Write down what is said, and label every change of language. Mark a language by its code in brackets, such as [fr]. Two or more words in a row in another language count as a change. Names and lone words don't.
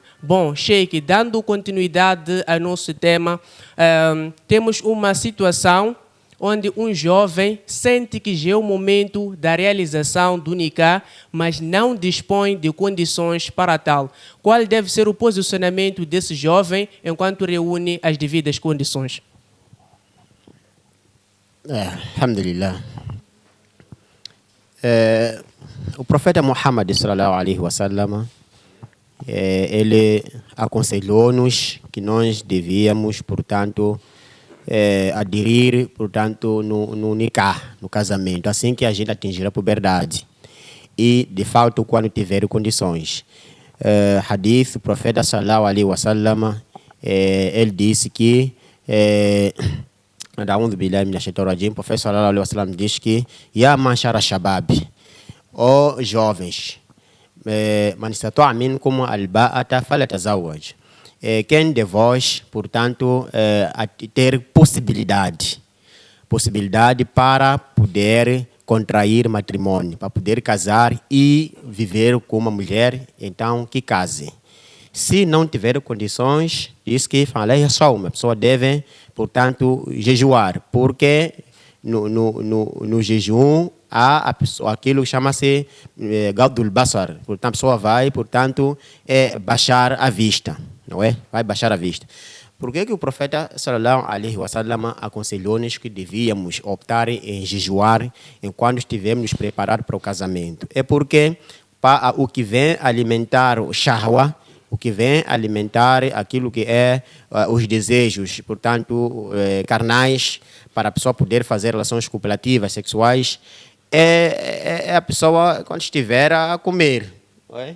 [pt] Bom, Sheikh, dando continuidade ao nosso tema, temos uma situação onde um jovem sente que já é o momento da realização do nikah, mas não dispõe de condições para tal. Qual deve ser o posicionamento desse jovem enquanto reúne as devidas condições? Alhamdulillah. O profeta Muhammad [ar] صلى الله عليه وسلم, [pt] ele aconselhou-nos que nós devíamos, portanto, aderir, portanto, no nikah, no casamento, assim que a gente atingir a puberdade. E, de fato, quando tiver condições. Hadith, o profeta [ar] صلى الله عليه وسلم, [pt] ele disse que o profeta [ar] صلى الله عليه وسلم [pt] diz que [ar] يا معشر الشباب, [pt] ó jovens, [ar] من استطاع منكم الباءة فليتزوج. [pt] Quem de vós, portanto, ter possibilidade para poder contrair matrimônio, para poder casar e viver com uma mulher, então que case. Se não tiver condições, diz que uma pessoa deve, portanto, jejuar, porque no jejum, há aquilo que chama-se [ar] غض البصر. [pt] Portanto, a pessoa vai, portanto, baixar a vista, não é? Vai baixar a vista. Por que o profeta [ar] صلى الله عليه وسلم [pt] aconselhou-nos que devíamos optar em jejuar enquanto estivermos nos preparando para o casamento? É porque o que vem alimentar o shahwa, o que vem alimentar aquilo que é os desejos, portanto, carnais, para a pessoa poder fazer relações copulativas, sexuais, é a pessoa quando estiver a comer, não é?